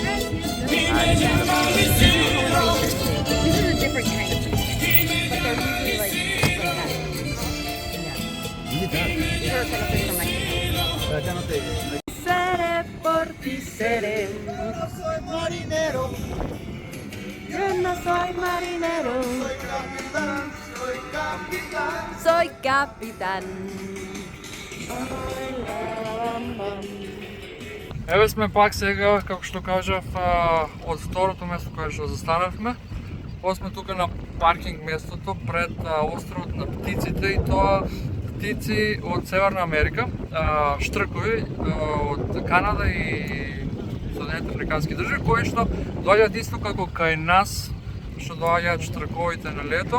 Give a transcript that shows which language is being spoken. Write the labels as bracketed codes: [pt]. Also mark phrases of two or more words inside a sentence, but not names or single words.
[en] This is a different kind of cenote, but they're usually like that. Yeah. These are cenotes from Mexico. [es] Seré por ti, seré. Yo soy marinero. Yo no soy marinero. Soy capitán. Soy capitán. [mk] Еве сме пак сега, како што кажав, од второто место кое што застанавме. Ова сме тука на паркинг местото пред островот на птиците, и тоа птици од Северна Америка, штркови од Канада и Соединените американски држави, кои што доаѓаат исто како кај нас, што доаѓаат штрковите на лето.